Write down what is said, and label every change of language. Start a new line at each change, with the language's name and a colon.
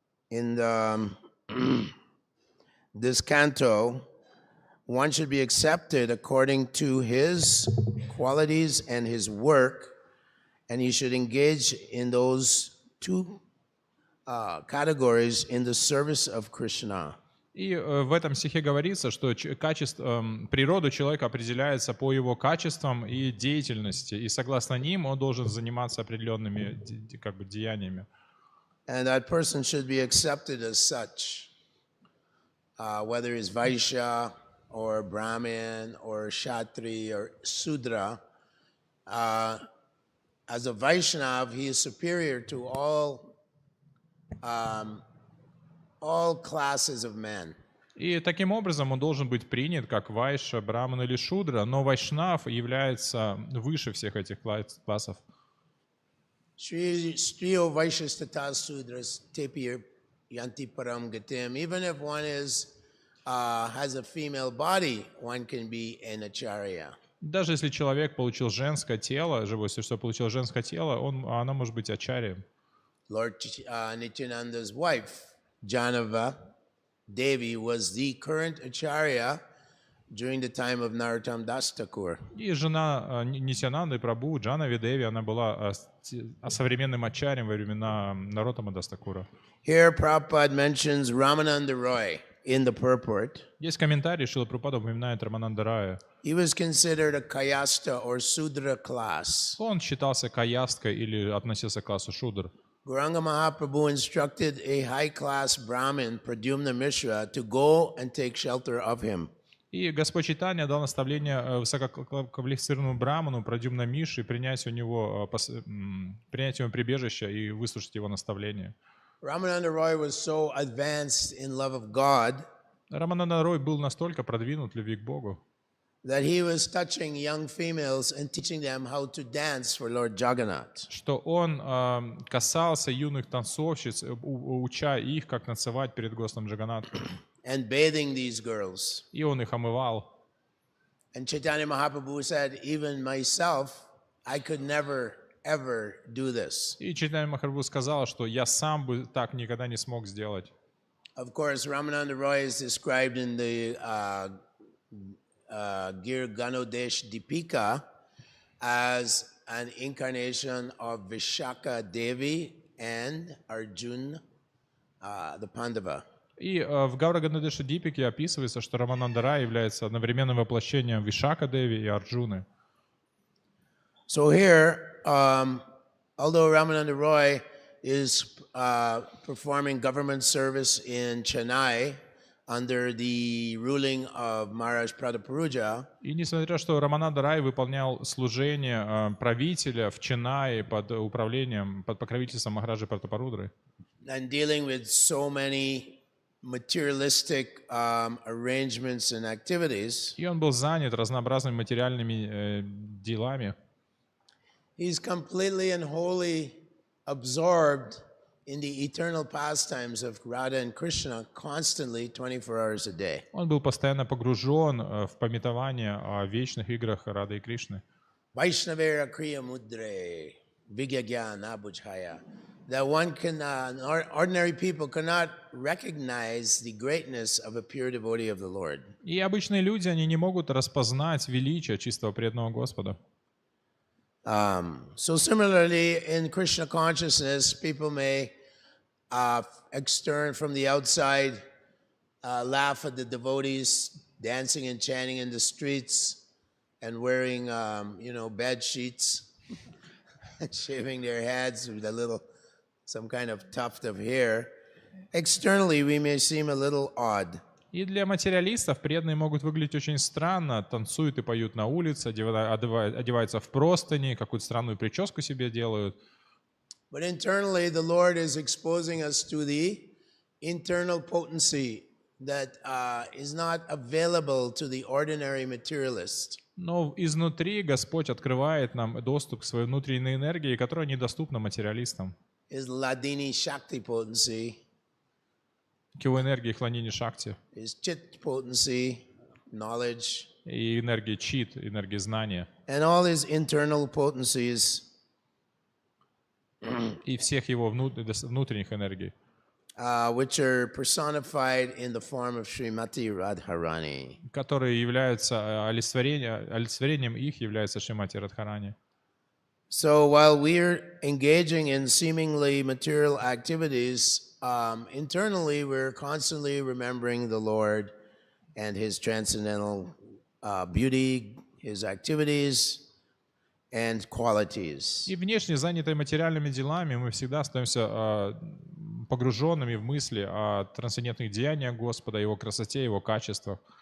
English: In this canto, one should be accepted according to his qualities and his work, and he should engage in those two categories in the service of Krishna.
Russian: и в этом стихе говорится, что природа человека определяется по его качествам и деятельности, и согласно ним он должен заниматься определенными деяниями.
English: And that person should be accepted as such, whether he's Vaishya or Brahmin or Kshatri or Sudra. As a Vaishnav, he is superior to all classes of men.
Russian: И таким образом он должен быть принят как вайша, браман или шудра, но вайшнав является выше всех этих классов.
Sanskrit: Striyo Vaishyastata Sudras Tepir Yanti Param Gatim.
English: Even if one has a female body, one can be an acharya.
Russian: Даже если человек получил женское тело, живое существо получил женское тело, она может быть ачарьем.
English: Lord Nityananda's wife, Janava Devi, was the current acharya during the time of Narottam Das Thakur.
Russian: И жена Нитьянанды Прабху, Джанави Деви, она была современным ачарьем во времена Нароттама Дас Thakura.
English: Here Prabhupada mentions Ramananda Roy in the purport.
Russian: Есть комментарий, Шрила Прабхупада упоминает Рамананда Рая.
English: He was considered a Kayasta or Sudra class.
Russian: Он считался каясткой или относился к классу шудр.
English: Gauranga Mahaprabhu instructed a high-class Brahmin, Pradyumna Mishra, to go and take shelter of him.
Russian: И Господь Чайтанья дал наставление высококвалифицированному браману, Прадюмна Миши, принять ему прибежище и выслушать его наставление.
English: Ramananda Roy was so advanced in love of God
Russian: Рамананда Рой был настолько продвинут в любви к Богу,
English: that he was touching young females and teaching them how to dance for Lord Jagannath.
Russian: что он касался юных танцовщиц, уча их, как танцевать перед Господом Джаганнатхом.
English: And bathing these girls.
Russian: И он их омывал.
English: And Chaitanya Mahaprabhu said, even myself, I could never, ever do this.
Russian: И Чайтанья Махапрабху сказал, что я сам бы так никогда не смог сделать.
English: Of course, Ramananda Roy is described in the Gir Ganodesh Deepika as an incarnation of Vishaka Devi and Arjun, the Pandava.
Russian: И в Гаура-Ганадеша Дипике описывается, что Рамананда Рай является одновременным воплощением Вишака Деви и Арджуны.
English: So here, although Ramananda Roy is performing government service in Chennai under the ruling of Maharaj Prataparuja,
Russian: И несмотря на то, что Рамананда Рай выполнял служение правителя в Ченнае под управлением, под покровительством Махараджи Пратапарудры,
English: and dealing with so many materialistic arrangements and activities,
Russian: и он был занят разнообразными материальными делами,
English: he's completely and wholly absorbed in the eternal pastimes of Radha and Krishna constantly 24 hours a day.
Russian: он был постоянно погружен в памятование о вечных играх Рады и Кришны.
Bangla: Vaishnavera kriya mudre vigyagyan abujhaya.
English: That one can, ordinary people cannot recognize the greatness of a pure devotee of the Lord.
Russian: И обычные люди, они не могут распознать величие чистого преданного Господа.
English: So similarly, in Krishna consciousness, people may extern from the outside, laugh at the devotees dancing and chanting in the streets and wearing, bed sheets and shaving their heads with some kind of tuft of hair. Externally, we may seem a little odd.
Russian: И для материалистов преданные могут выглядеть очень странно, танцуют и поют на улице, одеваются в простыни, какую-то странную прическу себе делают.
English: But internally, the Lord is exposing us to the internal potency that is not available to the ordinary materialist.
Russian: Но изнутри Господь открывает нам доступ к своей внутренней энергии, которая недоступна материалистам.
English: Is Ladini Shakti potency,
Russian: К его энергии хланини шакти
English: is Chit potency, knowledge,
Russian: и энергии чит, энергии знания.
English: and all his internal potencies,
Russian: И всех его внутренних энергий,
English: which are personified in the form of Srimati Radharani.
Russian: которые являются олицетворением их, является Шримати Радхарани.
English: So while we're engaging in seemingly material activities, internally we're constantly remembering the Lord and His transcendental beauty, His activities and qualities.
Russian: И внешне занятые материальными делами мы всегда остаемся погруженными в мысли о трансцендентных деяниях Господа, Его красоте, Его качествах.